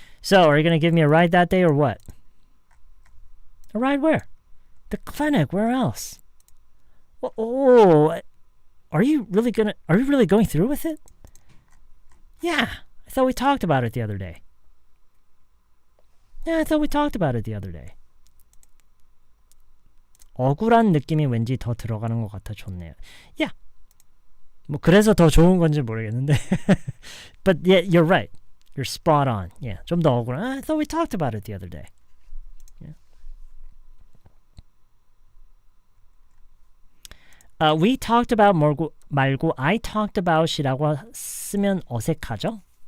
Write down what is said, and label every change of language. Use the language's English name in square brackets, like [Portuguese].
[English] So, are you going to give me a ride that day or what? A ride where? The clinic. Where else? Oh, are you really going through with it? Yeah, I thought we talked about it the other day. Yeah, I thought we talked about it the other day. [Korean] 억울한 느낌이 왠지 더 들어가는 것 같아 좋네요. [English] Yeah. [Korean] 뭐 그래서 더 좋은 건지 모르겠는데. [English] But yeah, you're right. You're spot on. Yeah. [Korean] 좀 더 억울한. [English] I thought we talked about it the other day. Yeah. We talked about [Korean] 말고 [English] I talked about [Korean] 이라고 쓰면 어색하죠?